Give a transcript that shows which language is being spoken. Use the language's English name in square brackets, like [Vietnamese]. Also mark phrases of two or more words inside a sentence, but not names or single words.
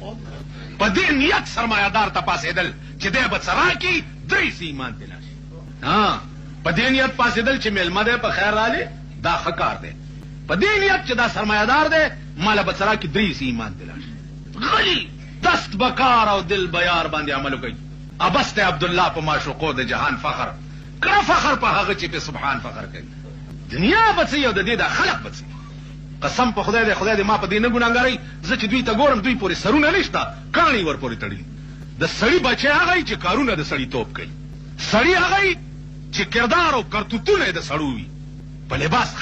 [Pashto] په دې نیت سرمایه‌دار ته پاسېدل چې دی به څه راکړي، 3 سي ایمان دې لاړ شي. په دې نیت پاسېدل چې میلمه دی په خیر رالی، دا ښه کار دی. په دې نیت چې دا سرمایه‌دار دی ماله به څه راکړي، 3 سي ایمان دې لاړ شي. غلی [Persian] دست بکار [Pashto] او [Persian] دل بیار [Pashto] باندې عمل وکړي. ابس دی عبدالله په معشوقو د جهان فخر کړه، فخر په هغه چې په سبحان فخر کوي. دنیا به څه او د دې دا خلق به څه. قسم په خدای دی، خدای دې ما په دې نه ګناهګاروي. زه چې دوی ته ګورم دوی پورې سرونه نشته، کاڼي ورپورې تړلي. د سړي بچی هغه چې کارونه د سړي توپ کوي، سړي هغه چې کردار او کرتوتونه یې د سړو وي په لباس